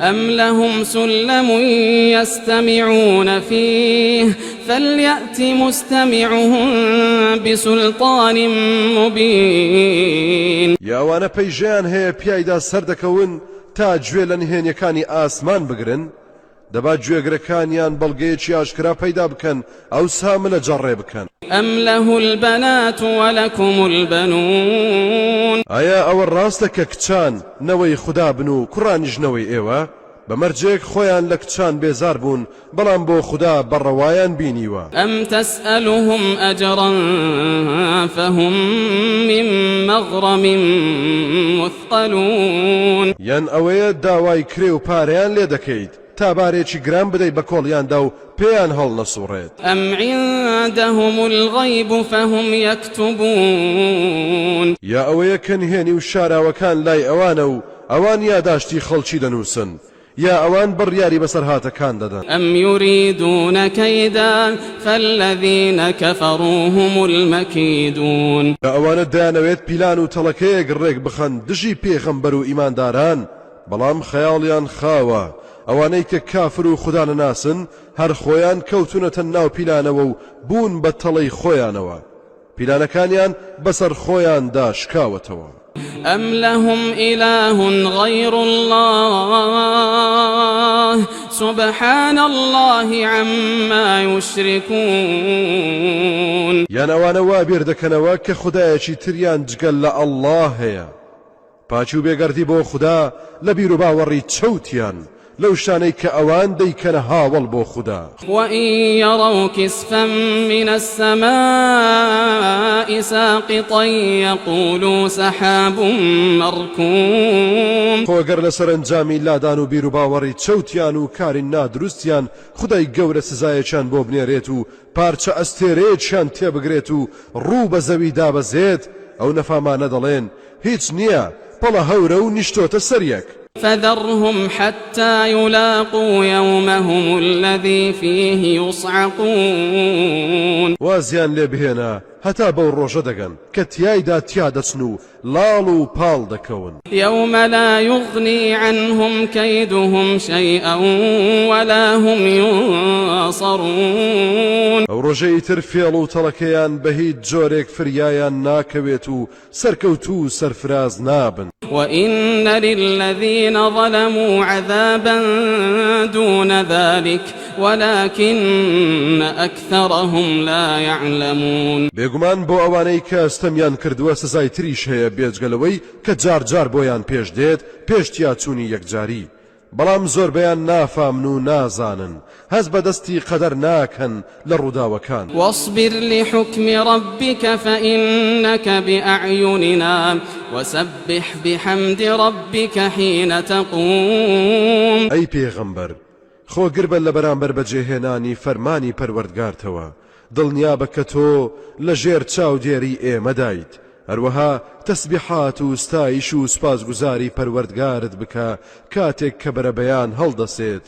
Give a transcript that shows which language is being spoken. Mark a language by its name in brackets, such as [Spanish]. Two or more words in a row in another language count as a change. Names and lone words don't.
[Arabic] أم لهم سلم يستمعون فيه فليأت مستمعهم بسلطان مبين. [Central Kurdish] یاوانە پەیژیان هەیە پیایدا سەردەکەون تا گوێ لە نهێنیەکانی ئاسمان بگرن دەبا گوێگرەکانیان بەڵگەیەکی ئاشکرا پەیدا بکەن ئەو سامە لە جەڕێ بکەن. [Arabic] أم له البنات ولكم البنون [Central Kurdish] ئایا ئەوە ڕاستە کە کچان نەوەی خوددا بن و کوڕانیش نەوەی ئێوە؟ بەمەرجێک خۆیان لە کچان بێزار بوون بەڵام بۆ خوددا بەڕەوایان بینیوە. [Arabic] أم تسألهم أجرا فهم من مغرم مثقلون [Central Kurdish] یان ئەوەیە داوای کرێ و پارەیان لێ دەکەیت تا بارێکی گران بدەیت بە کۆڵیاندا و پێیان هەڵ نەسوڕێت. [Arabic] أم عندهم الغيب فهم يكتبون [Central Kurdish] یا ئەوەیە کە نهێنی و شاراوەکان لای ئەوانە و ئەوان یاداشتی خەڵکی دەنووسن یا ئەوان بڕیاری بەسەر هاتەکان دەدەن. [Arabic] أم يريدون كيدا فالذين كفروا هم المكيدون. [Central Kurdish] ئەوانە دەیانەوێت پیلان و تەڵەکەیەک ڕێک بخەن دژی پێغەمبەر و ئیمانداران بەڵام خەیاڵیان خاوە. ئەوانەی کە کافر و خوددا نەناسن هەر خۆیان کەوتونەتە ناو پیلانەوە و بوون بە تەڵەی خۆیانەوە پیلانەکانیان بەسەر خۆیاندا شکاوەتەوە. [Arabic] أم لهم إله غير الله سبحان الله عما يشركون. [Central Kurdish] یان ئەوانە وا بیر دەکەنەوە کە خودایەکی تریان جگەل لە ئەڵڵاه هەیە پاچی و بێگەردی بۆ خوددا لە بیر و باوەڕی چەوتیان لەو شانەی کە ئەوان دەیکەنە هاوڵ بۆ خوددا. [Arabic] وإن يروا كسفا من السماء ساقطا يقولوا سحاب مركوم. [Central Kurdish] خۆگەر لە سەرنجامی لادان و بیر و باوەڕی چەوتیان و کاری نادروستیان خودای گەورە سزایەکیان بۆ بنێرێت و پارچە ئەستێرەیەکیان تێبگرێت و ڕوو بە زەوی دابەزێت ئەو نەفامانە دەڵێن هیچ نییە پەڵە هەورە و نیشتۆتە سەریەک. [Arabic] فذرهم حتى يلاقوا يومهم الذي فيه يصعقون. [Central Kurdish] وازیان لێ بهێنە هەتا بەو ڕۆژە دەگەن کە تیایدا تیا دەچن و لاڵ و پاڵ دەکەون. [Arabic] يوم لا يغني عنهم كيدهم شيئا ولا هم ينصرون. [Central Kurdish] ئەو ڕۆژەی تر فێڵ و تەڵەکەیان بە هیچ جۆرێک فریایان ناکەوێت و سەرکەوت و سەرفراز نابن. [Arabic] وإن للذين ظلموا عذابا دون ذلك ولكن أكثرهم لا يعلمون. [Central Kurdish] بێگومان بۆ ئەوانەی کە ئەستەمیان کردووە سزای تریش هەیە بێجگەلەوەی کە جار جار بۆیان پێش دێت پێشتیا چوونی یەکجاری بەڵام زۆربەیان نافامن و نازانن هەز بەدەستی قەدەر ناکەن لە ڕووداوەکان. [Arabic] واصبر لحكم ربك فإنك بأعيننا وسبح بحمد ربك حين تقوم. [Central Kurdish] ئەی پێغەمبەر خۆگر بە لە بەرامبەر بەجێهێنانی فەرمانی پەروەردگارتەوە دڵنیا بە کە تۆ لە ژێر چاودێری ئێمەدایت هەروەها تەسبیحات و ستایش و سپاسگوزاری پەروەردگارت بکە کاتێک کە بەرەبەیان هەڵدەسێت.